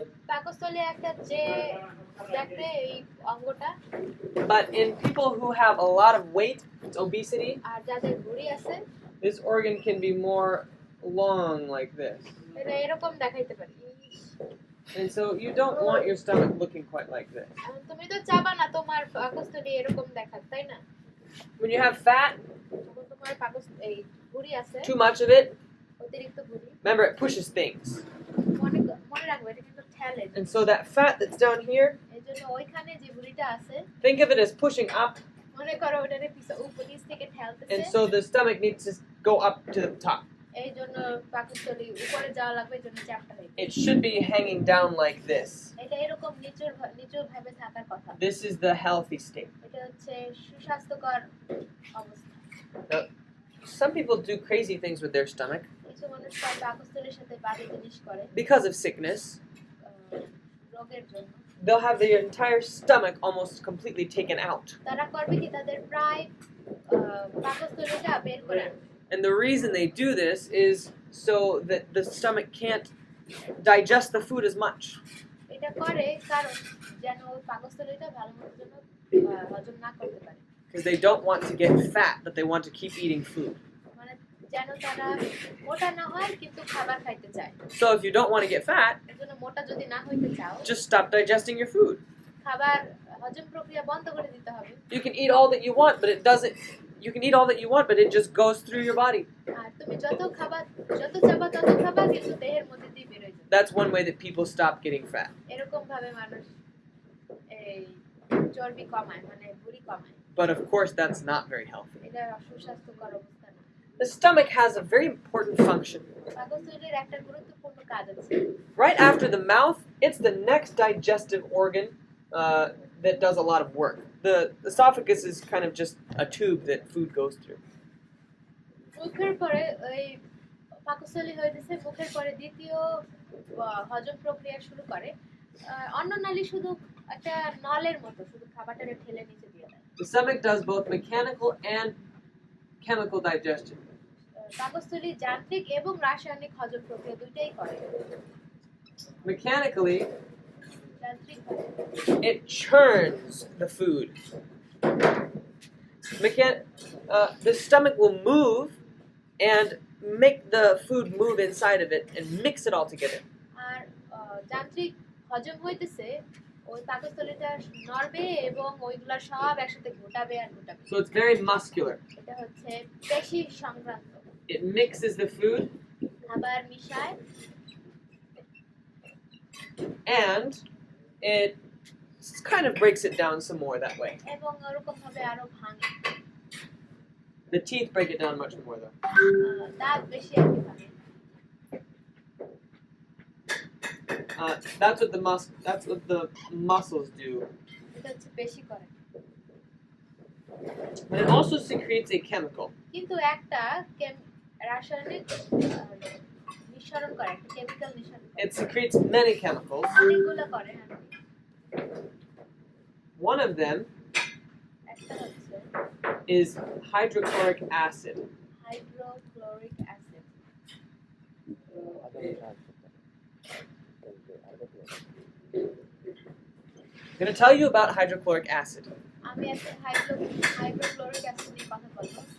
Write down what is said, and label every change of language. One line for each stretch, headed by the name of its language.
Bangla: পাকস্থলী একটা যে দেখতে এই অঙ্গটা
English: But in people who have a lot of weight, it's obesity,
Bangla: আর যাদের ভুঁড়ি আছে
English: this organ can be more long like this.
Bangla: এটা এরকম দেখাইতে পারে
English: And so you don't want your stomach looking quite like this.
Bangla: তুমি তো চাবা না তোমার পাকস্থলী এরকম দেখাত তাই না
English: When you have fat,
Bangla: তোমার পাকস্থলী এই ভুঁড়ি আছে
English: too much of it,
Bangla: অতিরিক্ত ভুঁড়ি
English: remember it pushes things.
Bangla: মনে রাখবে এটা কিন্তু ঠেলে
English: And so that fat that's down here,
Bangla: এজন্য ওইখানে যে ভুঁড়িটা আছে
English: think of it as pushing up.
Bangla: মনে করো ওটারে উপনিচ থেকে ঠেলতেছে
English: And so the stomach needs to go up to the top.
Bangla: এইজন্য পাকস্থলী উপরে যাওয়া লাগবে এজন্য চাপটা হয়
English: It should be hanging down like this.
Bangla: এটা এরকম নিচু ভাবে থাকার কথা
English: This is the healthy state.
Bangla: এটা হচ্ছে সুস্বাস্থ্যকর অবস্থা
English: Now, some people do crazy things with their stomach
Bangla: কিছু মানুষ তার পাকস্থলীর সাথে বাজে জিনিস করে
English: because of sickness.
Bangla: রোগের জন্য
English: They'll have their entire stomach almost completely taken out.
Bangla: তারা করবে কি তাদের প্রায় পাকস্থলীটা বের করে আনবে
English: And the reason they do this is so that the stomach can't digest the food as much.
Bangla: এটা করে কারণ যেন পাকস্থলীটা ভালোমতো যেন হজম না করতে পারে
English: Because they don't want to get fat, but they want to keep eating food.
Bangla: মানে যেন তারা মোটা না হয় কিন্তু খাবার খাইতে চায়
English: So if you don't want to get fat,
Bangla: এজন্য মোটা যদি না হইতে চাও
English: just stop digesting your food.
Bangla: খাবার হজম প্রক্রিয়া বন্ধ করে দিতে হবে
English: You can eat all that you want, but it doesn't. You can eat all that you want, but it just goes through your body.
Bangla: আর তুমি যত খাবার যত চাবা তত খাবা কিন্তু দেহের মধ্যে দিয়ে বের হয়ে যাবে
English: That's one way that people stop getting fat.
Bangla: এরকম ভাবে মানুষ এই চর্বি কমায় মানে ভুঁড়ি কমায়
English: But of course, that's not very healthy.
Bangla: এটা সুস্বাস্থ্যকর অবস্থা না
English: The stomach has a very important function.
Bangla: পাকস্থলীর একটা গুরুত্বপূর্ণ কাজ আছে
English: Right after the mouth, it's the next digestive organ that does a lot of work. The esophagus is kind of just a tube that food goes through.
Bangla: মুখের পরে ওই পাকস্থলী হইতেছে মুখের পরে দ্বিতীয় হজম প্রক্রিয়া শুরু করে অন্ননালী শুধু একটা নলের মতো শুধু খাবারটারে ঠেলে নিচে দিয়ে দেয়
English: The stomach does both mechanical and chemical digestion.
Bangla: পাকস্থলী যান্ত্রিক এবং রাসায়নিক হজম প্রক্রিয়া দুইটাই করে
English: Mechanically,
Bangla: যান্ত্রিকভাবে
English: it churns the food. The stomach will move and make the food move inside of it and mix it all together.
Bangla: আর যান্ত্রিক হজম হইতেছে ওই পাকস্থলীটা নড়বে এবং ওইগুলা সব একসাথে ঘোটাবে আর ঘোটাবে
English: So it's very muscular.
Bangla: এটা হচ্ছে পেশি সংক্রান্ত
English: It mixes the food
Bangla: খাবার মিশায়
English: and it kind of breaks it down some more that way.
Bangla: এবং ওরকম ভাবে আরো ভাঙে
English: The teeth break it down much more though.
Bangla: দাঁত বেশি আর কি ভাঙে
English: That's what the muscles do
Bangla: এটা হচ্ছে বেশি করে
English: But it also secretes a chemical.
Bangla: কিন্তু একটা রাসায়নিক নিঃসরণ করে একটা কেমিক্যাল নিঃসরণ করে
English: It secretes many chemicals.
Bangla: অনেকগুলো করে
English: One of them
Bangla: একটা হচ্ছে
English: is hydrochloric acid.
Bangla: Hydrochloric acid
English: I'm going to tell you about hydrochloric acid.
Bangla: আমি আজকে হাইড্রোক্লোরিক অ্যাসিড নিয়ে কথা বলবো